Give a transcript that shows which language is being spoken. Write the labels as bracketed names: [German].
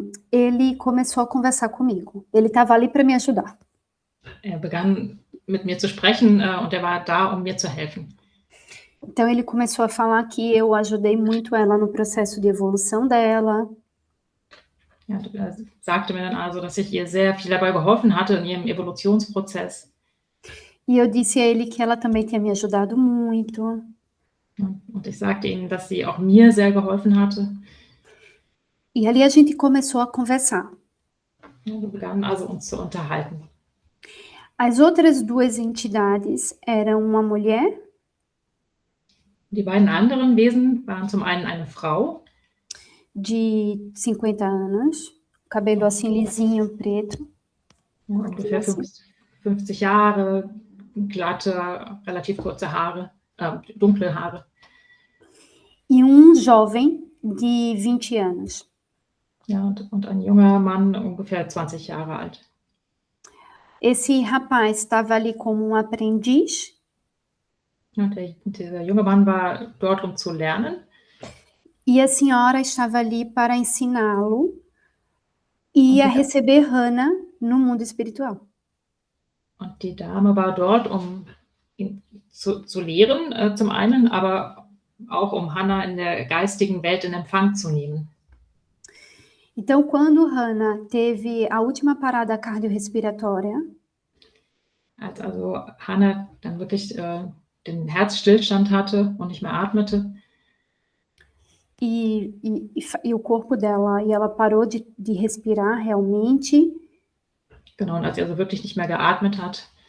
[Portuguese] Ele começou a conversar comigo. Ele estava ali para me ajudar. [German] Er begann mit mir zu sprechen und er war da, um mir zu helfen. [Portuguese] Então ele começou a falar que eu ajudei muito ela no processo de evolução dela. [German] Ja, er sagte mir dann also, dass ich ihr sehr viel dabei geholfen hatte in ihrem Evolutionsprozess. [Portuguese] E eu disse a ele que ela também tinha me ajudado muito. [German] Und ich sagte ihm, dass sie auch mir sehr geholfen hatte. [Portuguese] E ali a gente começou a conversar. [German] Ja, wir begannen also uns zu unterhalten. [Portuguese] As outras 2 entidades eram uma mulher. [German] Die beiden anderen Wesen waren zum einen eine Frau [Portuguese] de 50 anos, cabelo assim lisinho, preto. [German] Ungefähr 50 Jahre, glatte, relativ kurze Haare, dunkle Haare. [Portuguese] E um jovem de 20 anos. [German] Ja, und ein junger Mann, ungefähr 20 Jahre alt. [Portuguese] Esse rapaz estava ali como um aprendiz. [German] Ja, dieser junge Mann war dort, um zu lernen. [Portuguese] E a senhora estava ali para ensiná-lo e a receber Hannah no mundo espiritual. [German] Und die Dame war dort, um ihn zu lehren, zum einen, aber auch um Hannah in der geistigen Welt in Empfang zu nehmen. [Portuguese] Então, quando Hannah teve a última parada cardiorrespiratória, [German] Als also Hannah dann wirklich den Herzstillstand hatte und nicht mehr atmete, [Portuguese] e o corpo dela, e ela parou de respirar realmente. [German] genau, und als sie also wirklich nicht mehr geatmet hat,